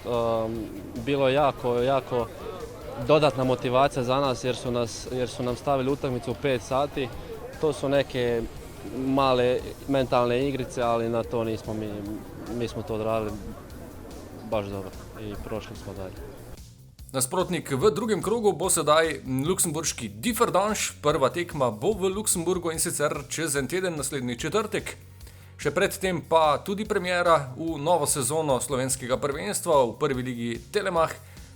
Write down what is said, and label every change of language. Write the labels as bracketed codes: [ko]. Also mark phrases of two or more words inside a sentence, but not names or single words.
[hr] Bilo je jako dodatna motivacija za nas jer su nam stavili utakmicu u 5 sati. To su neke male mentalne igrice, ali na to nismo mi smo to odradili baš dobro i prošli smo dalje. [sl] Nasprotnik v drugem krogu bo sedaj luksemburški Differdange. Prva tekma bo v Luksemburgu in sicer čez en teden, naslednji četrtek. Še predtem pa tudi premiera v novo sezono slovenskega prvenstva v prvi ligi Telemach.